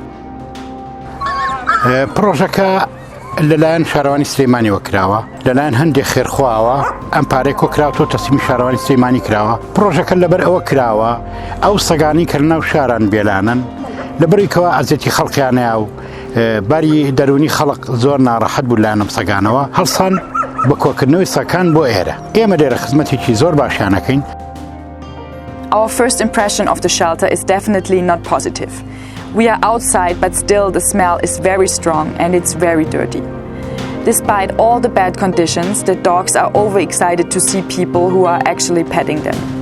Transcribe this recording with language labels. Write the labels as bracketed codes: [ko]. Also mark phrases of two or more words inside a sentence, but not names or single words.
[ckb] پرۆژەکە لەلایەن شارەوانی سلێمانیەوە کراوە لەلایەن هەندێک خێرخواوە ئەم پارەی کۆکراوەوە تەسلیمی شارەوانی سلێمانی کراوە پرۆژەکە لەبەر ئەوە کراوە ئەو سەگانی کە لەناو شاران بێلانن لەبەرێکەوە ئەزیەتی خەڵقیانەیە و باری دەرونی خەڵق زۆر ناڕەحەت بوو لایەنم سەگانەوە هەڵسان بە کۆکردنەوەی سەکان بۆ ئێرە ئێمە لێرە خزمەتێکی زۆر باشیانەکەین. [en] Our first impression of the shelter is definitely not positive. We are outside, but still the smell is very strong and it's very dirty. Despite all the bad conditions, the dogs are overexcited to see people who are actually petting them.